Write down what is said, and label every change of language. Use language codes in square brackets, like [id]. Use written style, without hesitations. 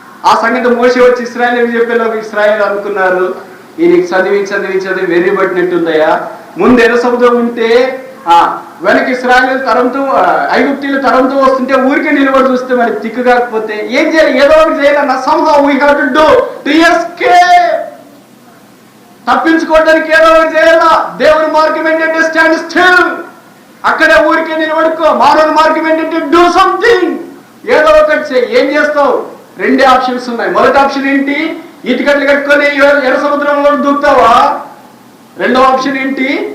[te] ఆ సంగతి మోషే వచ్చి ఇశ్రాయేలుకి చెప్పేలోకి ఇశ్రాయేలు అనుకున్నారు, ఈయనకి చదివి వెర్రి పట్టినట్టుందయ్యా. ముందు ఎర్ర సముద్రం ఉంటే వెనక ఇశ్రాయేలు తరంతో, ఐగుప్తీయులు తరంతో వస్తుంటే ఊరికే నిలబడి చూస్తే మరి తిక్కు కాకపోతే ఏం చేయాలి? ఏదో ఒకటి చేయాలన్నా. [en] somehow we have to do to escape. [te] తప్పించుకోవడానికి ఏదో ఒకటి చేయాలా. దేవుని మార్గం ఏంటంటే [en] stand still, [te] అక్కడే ఊరికే నిలబడుకో. మానవుని మార్గం ఏంటంటే [en] do something, [te] ఏదో ఒకటి చేయి. ఏం చేస్తావు? 2 ఆప్షన్స్ ఉన్నాయి. మొదటి ఆప్షన్ ఏంటి? ఇటుకట్లు కట్టుకొని ఎర్ర సముద్రంలో దూకుతావా? రెండవ ఆప్షన్ ఏంటి?